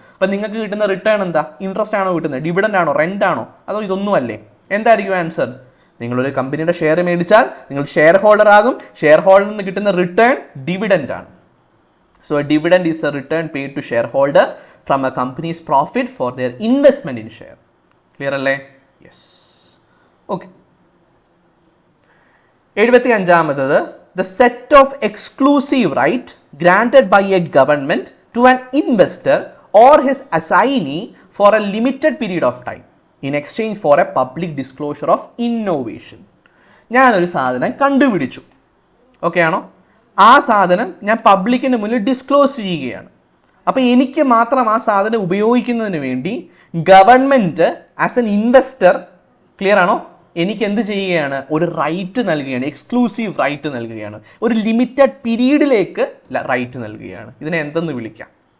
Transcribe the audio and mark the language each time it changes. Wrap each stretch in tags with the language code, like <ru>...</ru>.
<ml>അപ്പം നിങ്ങൾക്ക് കിട്ടുന്ന റിട്ടേൺ എന്താ? ഇൻട്രസ്റ്റ് ആണോ കിട്ടുന്നത്, ഡിവിഡൻഡ് ആണോ, റെന്റ് ആണോ, അതോ ഇതൊന്നുമല്ലേ? എന്തായിരിക്കും ആൻസർ? നിങ്ങളൊരു കമ്പനിയുടെ ഷെയർ മേടിച്ചാൽ നിങ്ങൾ ഷെയർ ഹോൾഡർ ആകും. ഷെയർ ഹോൾഡറിൽ നിന്ന് കിട്ടുന്ന റിട്ടേൺ ഡിവിഡൻഡ് ആണ്.</ml> <en>So a dividend is a return paid to share holder from a company's profit for their investment in share.</en> <ml>Clear അല്ലേ? Yes. Okay. 75ാമത്,</ml> <en>the set of exclusive right granted by a government to an investor or his assignee for a limited period of time in exchange for a public disclosure of innovation.</en> <ml>ഞാനൊരു സാധനം കണ്ടുപിടിച്ചു, okay ആണോ? ആ സാധനം ഞാൻ പബ്ലിക്കിന് മുന്നിൽ disclose ചെയ്യുകയാണ്. അപ്പോൾ എനിക്ക് മാത്രം ആ സാധനം ഉപയോഗിക്കുന്നതിന് വേണ്ടി</ml> <en>government as an investor,</en> <ml>clear ആണോ, എനിക്ക് എന്ത് ചെയ്യുകയാണ്? ഒരു റൈറ്റ് നൽകുകയാണ്, എക്സ്ക്ലൂസീവ് റൈറ്റ് നൽകുകയാണ്, ഒരു ലിമിറ്റഡ് പീരീഡിലേക്ക് റൈറ്റ് നൽകുകയാണ്. ഇതിനെ എന്തെന്ന് വിളിക്കാം?</ml>